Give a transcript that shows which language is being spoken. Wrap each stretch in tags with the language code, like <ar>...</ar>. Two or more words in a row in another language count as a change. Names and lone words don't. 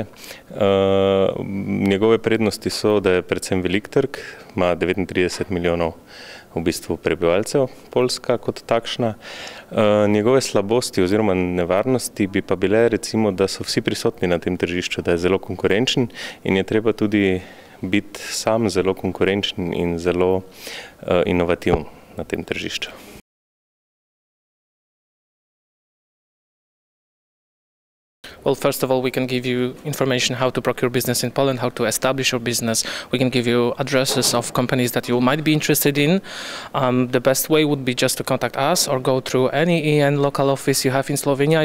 <sl>Njegove prednosti so, da je predvsem velik trg, ima 39 milijonov v bistvu prebivalcev, Poljska kot takšna. Njegove slabosti oziroma nevarnosti bi pa bile recimo, da so vsi prisotni na tem tržišču, da je zelo konkurenčen in je treba tudi biti sam zelo konkurenčen in zelo inovativen na tem tržišču.</sl> <en>Well, first of all, we can give you information how to procure business in Poland, how to establish your business. We can give you addresses of companies that you might be interested in. The best way would be just to contact us or go through any EN local office you have in Slovenia.</en>